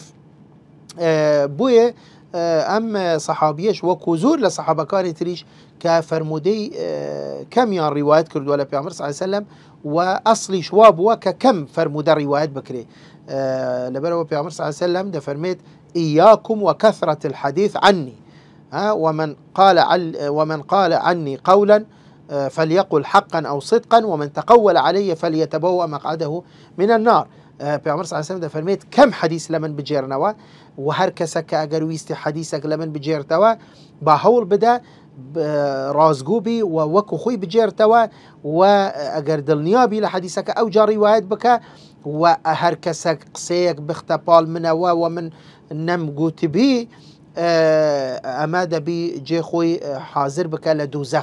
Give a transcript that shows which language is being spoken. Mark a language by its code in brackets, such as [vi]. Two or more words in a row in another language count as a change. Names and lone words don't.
[ckb] بۆیە ئەم سەحابیەش وەکو زۆر لە سەحابەکانی تریش کە فەرمودەی کەمیان ڕیوایەت کردووە لە پێغەمبەر [ar] صلی الله علیه وسلم [ckb] و ئەسڵیش وا بووە کە کەم فەرمودە ڕیوایەت بکرێ. لەبەرەوە پێغەمبەر [ar] صلی الله علیه وسلم [ckb] دەفەرمێت [ar] إياكم وكثرة الحديث عني، ومن قال عني قولا فليقل حقا أو صدقا ومن تقول علي فليتبوأ مقعده من النار. [ckb] پێغەمبەر [ar] صلی الله علیه وسلم [ckb] دەفەرمێت کەم حەدیث لە من بجێرنەوە و هەر کەسە کە ئەگەر ویستی حەدیثێک لە من بجێرتەوە با هەوڵ بدە ڕازگوو بی و وەکو خۆی بجێرتەوە و ئەگەر دڵنیابی لە حەدیثەکە ئەوجا ڕیوایەت بکە و هەر کەسێک قسەیەک بختە پاڵ منەوە و من نەمگوتبی ئەمە دەبی جێ خۆی حازر بکە لە دووزەخ.